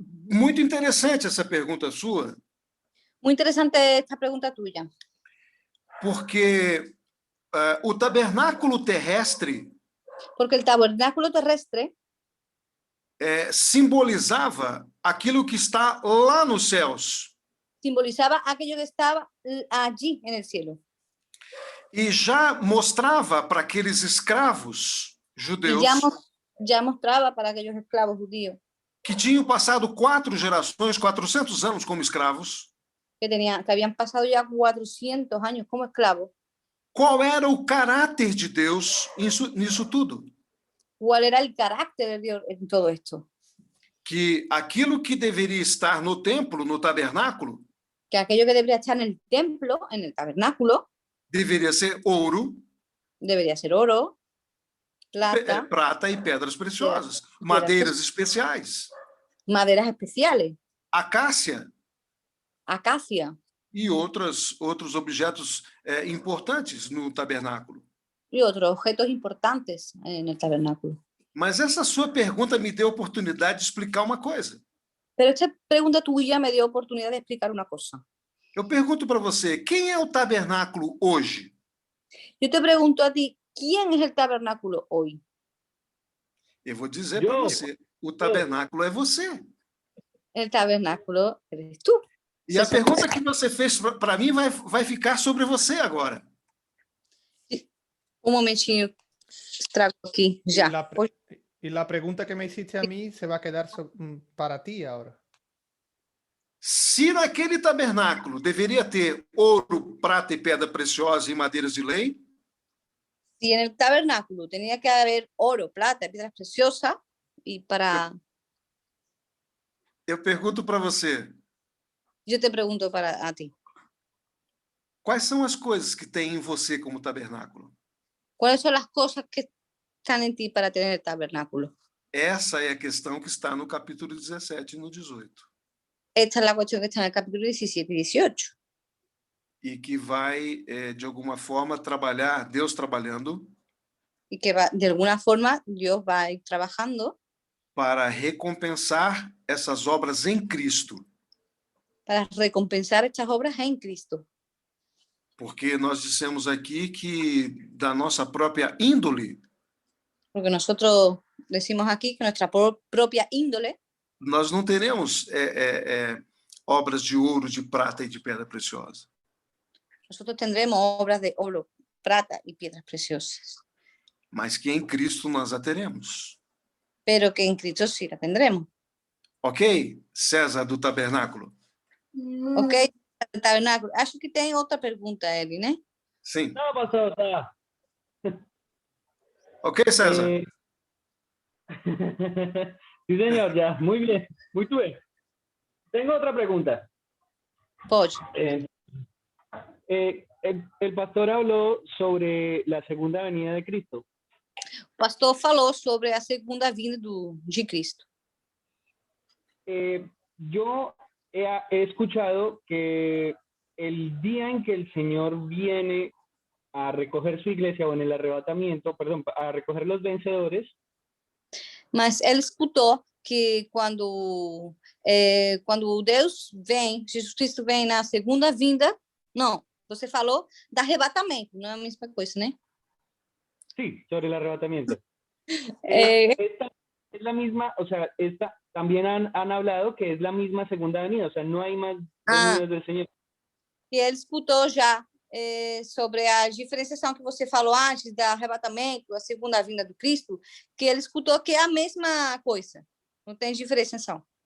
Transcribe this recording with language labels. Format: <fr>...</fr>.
<pt>Muito interessante essa pergunta sua,</pt> <es>Muito interessante esta pergunta tuya,</es> <pt>porque o tabernáculo terrestre</pt> <es>porque el tabernáculo terrestre</es> <pt>simbolizava aquilo que está lá nos céus.</pt> <es>simbolizaba aquello que estaba allí en el cielo</es> <pt>E já mostrava para aqueles escravos</pt> <es>y</es> <pt>judeus</pt> <es>ya mostraba para aquellos esclavos judíos</es> <pt>que tinham passado 4 gerações, 400 anos como escravos,</pt> <es>que habían pasado ya 400 años como esclavos,</es> <pt>qual era o caráter de Deus nisso tudo.</pt> <es>cuál era el carácter de Dios en todo esto,</es> <pt>Que aquilo que deveria estar no templo, no tabernáculo,</pt> <es>que aquello que debería estar en el templo, en el tabernáculo,</es> <pt>deveria ser ouro,</pt> <es>debería ser oro, plata,</es> <pt>prata e pedras preciosas, madeiras especiais,</pt> <es>maderas especiales,</es> <pt>acácia</pt> <es>acacia</es> <pt>e outros objetos importantes no tabernáculo.</pt> <es>y otros objetos importantes en el tabernáculo.</es> <pt>Mas essa sua pergunta me deu a oportunidade de explicar uma coisa.</pt> <es>Pero esta pregunta tuya me dio oportunidad de explicar una cosa.</es> <pt>Eu pergunto para você, quem é o tabernáculo hoje?</pt> <es>Yo te pregunto a ti, ¿quién es el tabernáculo hoy?</es> <pt>Eu vou dizer para você, o tabernáculo é você.</pt> <es>El tabernáculo eres tú.</es> <pt>E a pergunta que você fez para mim vai ficar sobre você agora.</pt> <es>Un momentinho, trago aquí, ya. Y la pregunta que me hiciste a mí se va a quedar para ti ahora.</es> <pt>Se naquele tabernáculo deveria ter ouro, prata e pedra preciosa e madeiras de lei,</pt> <es>Si en el tabernáculo tenía que haber oro, plata, piedras preciosas, y para...</es> <pt>eu pergunto para você,</pt> <es>Yo te pregunto para a ti,</es> <pt>quais são as coisas que tem em você como tabernáculo?</pt> <es>¿cuáles son las cosas que están en ti para tener el tabernáculo?</es> <pt>Essa é a questão que está no capítulo 17 e no 18.</pt> <es>Esta es la cuestión que está en el capítulo 17 y 18.</es> <pt>E que vai, de alguma forma, trabalhar, Deus trabalhando,</pt> <es>Y que de alguna forma Dios va a ir trabajando</es> <pt>para recompensar essas obras em Cristo.</pt> <es>para recompensar estas obras en Cristo.</es> <pt>Porque nós dissemos aqui que da nossa própria índole,</pt> <es>Porque nosotros decimos aquí que nuestra propia índole,</es> <pt>nós não teremos obras de ouro, de prata e de pedra preciosa.</pt> <es>nosotros tendremos obras de oro, plata y piedras preciosas.</es> <pt>Mas que em Cristo nós a teremos.</pt> <es>Pero que en Cristo sí la tendremos.</es> <pt>Ok, César do Tabernáculo?</pt> <es>Ok, el tabernáculo.</es> <pt>Acho que tem outra pergunta, Eli, né? Sim.</pt> <es>No, pastor, está.</es> <pt>Ok, César?</pt> <es>Sí, señor, ya, muy bien, muy bien. Tengo otra pregunta.</es> <pt>Pode.</pt> <es>El pastor habló sobre la segunda venida de Cristo.</es> <pt>O pastor falou sobre a segunda vinda de Cristo.</pt> <es>Yo he escuchado que el día en que el Señor viene a recoger su iglesia o en el arrebatamiento, perdón, a recoger los vencedores,</es> <pt>Mas ele escutou que quando Deus vem, Jesus Cristo vem na segunda vinda, não, você falou do arrebatamento, não é a mesma coisa, né?</pt> <es>sí, sobre el arrebatamiento. Eh, Esta es la misma, o sea, esta también han hablado que es la misma segunda venida, o sea, no hay más venidas del Señor.</es> <pt>E ele escutou já sobre a diferenciação que você falou antes do arrebatamento, a segunda vinda do Cristo, que ele escutou que é a mesma coisa, não tem diferenciação.</pt>